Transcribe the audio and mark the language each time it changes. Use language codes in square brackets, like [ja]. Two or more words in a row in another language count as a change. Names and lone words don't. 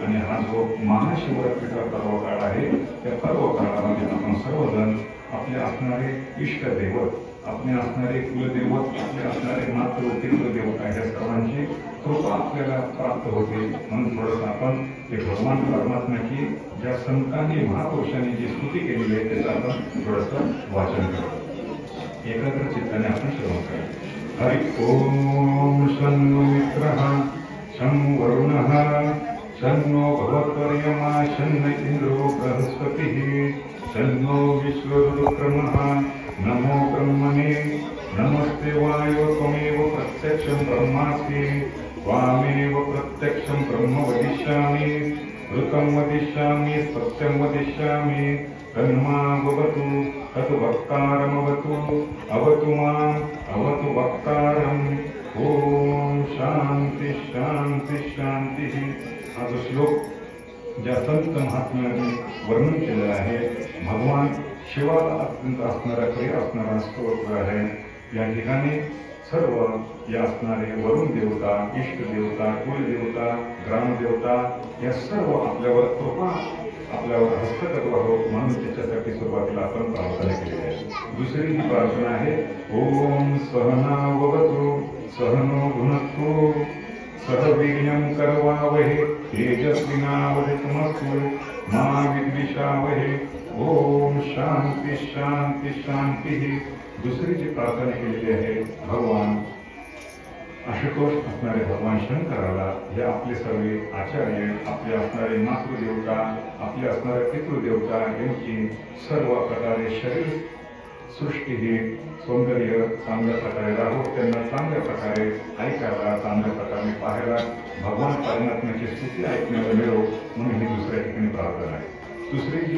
[mr] आणि हा जो महाशिवरात्रीचा पर्व काळ आहे, त्या पर्व काळामध्ये आपण सर्वजण आपले असणारे इष्टदैवत, आपले असणारे कुलदैवत, आपले असणारे मातृ पितृदेवता ह्या सर्वांची कृपा आपल्याला प्राप्त होते. म्हणून थोडंसं आपण ते भगवान परमात्म्याची ज्या संतांनी महापुरुषांनी जी स्तुती केलेली आहे त्याचं आपण थोडंसं वाचन करू. एकाग्र चित्ताने आपण श्रवण करू. [sa] हरि ओम शन्नो मित्रः शं वरुणः शन्नो भवत्वर्यः शन्न इंद्रो बृहस्पतिः शन्नो विश्वरुक्रमः. नमो ब्रह्मणे नमस्ते वायो त्वमेव प्रत्यक्षं ब्रह्मासि त्वामेव प्रत्यक्षं ब्रह्म वदिष्यामि ऋतं वदिष्यामि सत्यं वदिष्यामि तन्मा भवतु तत् वक्तारमवतु अवतु माम् अवतु वक्तारम्. ओम शांती शांती शांती. [mr] हा जो श्लोक ज्या संत महात्म्यांनी वर्णन केलेलं आहे, भगवान शिवाला अत्यंत असणारा प्रिय असणारा स्तोत्र आहे. या ठिकाणी सर्व या असणारे वरुण देवता, इष्टदेवता, कुलदेवता, ग्रामदेवता या सर्व आपल्यावर कृपा, आपल्यावर हस्तगत व्हावं म्हणून त्याच्यासाठी सुरुवातीला आपण प्रार्थना केली आहे. दुसरी ही प्रार्थना आहे [sa] ओम सहनाववतु सहनो भुनक्तु सह वीर्यं करवावहे तेजस्विनावधीतमस्तु मा विद्विषावहे. ओम शांती शांती शांती. [mr] दुसरी जी प्रार्थना केलेली आहे भगवान आशुतोष असणारे भगवान शंकराला, हे आपले सर्व आचार्य, आपले असणारे मातृदेवता, आपले असणारे पितृदेवता यांची सर्व प्रकारे शरीर सृष्टी ही सौंदर्य चांगल्या प्रकारे राहो, त्यांना चांगल्या प्रकारे ऐकायला, चांगल्या प्रकारे पाहायला, भगवान परमात्म्याची स्तुती ऐकण्याला मिळो म्हणून ही दुसऱ्या ठिकाणी प्रार्थना आहे.